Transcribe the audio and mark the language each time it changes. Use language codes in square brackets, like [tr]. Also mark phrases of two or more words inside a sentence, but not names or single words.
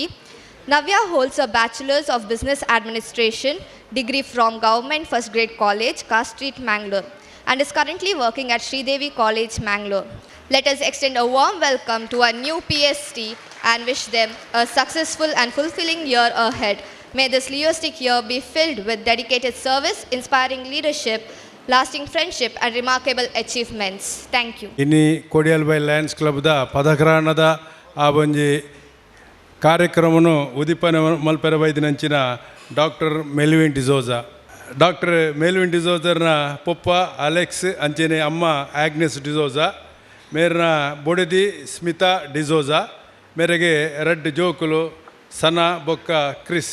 [en] Navya holds a Bachelor's of Business Administration degree from Government First Grade College, Cast Street, Mangalore, and is currently working at Sridevi College, Mangalore. Let us extend a warm welcome to our new PST and wish them a successful and fulfilling year ahead. May this Leostic year be filled with dedicated service, inspiring leadership, lasting friendship and remarkable achievements. Thank you. [tcy] ಇನ್ನಿ ಕೊಡಿಯಲ್ಬೈಲ್ ಲಯನ್ಸ್ ಕ್ಲಬ್ದ ಪದಗ್ರಹಣದ ಆ ಒಂಜಿ ಕಾರ್ಯಕ್ರಮನು ಉದಿಪನೆ ಮಲ್ಪೆರ ಬೈದಿನಂಚಿನ ಡಾಕ್ಟರ್ ಮೆಲ್ವಿನ್ ಡಿಸೋಜಾ. ಡಾಕ್ಟರ್ ಮೆಲ್ವಿನ್ ಡಿಸೋಜರ್ನ ಪೊಪ್ಪ ಅಲೆಕ್ಸ್ ಅಂಚೆನೆ ಅಮ್ಮ ಆಗ್ನೆಸ್ ಡಿಸೋಜಾ, ಮೇರ್ನ ಬೊಡೆದಿ ಸ್ಮಿತಾ ಡಿಸೋಜಾ, ಮೇರೆಗೆ ರೆಡ್ ಜೋಕುಲು ಸನಾ ಬೊಕ್ಕ ಕ್ರಿಸ್.